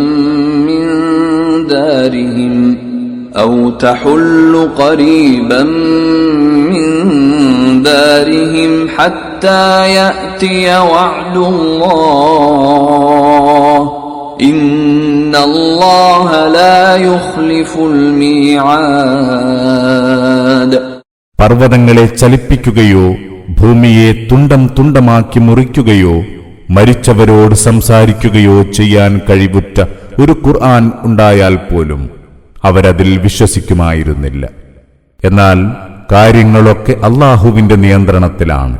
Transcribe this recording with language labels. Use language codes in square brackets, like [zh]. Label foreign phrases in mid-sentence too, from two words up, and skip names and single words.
[ar] من دارهم حتى يأتي وعد الله إن الله لا يخلف الميعاد. [ml] പർവ്വതങ്ങളെ ചലിപ്പിക്കുകയോ ഭൂമിയെ തുണ്ടം തുണ്ടമാക്കി മുറിക്കുകയോ മരിച്ചവരോട് സംസാരിക്കുകയോ ചെയ്യാൻ കഴിവുറ്റ ഒരു ഖുർആൻ ഉണ്ടായാൽ പോലും അവരതിൽ വിശ്വസിക്കുമായിരുന്നില്ല. എന്നാൽ കാര്യങ്ങളൊക്കെ അല്ലാഹുവിന്റെ നിയന്ത്രണത്തിലാണ്.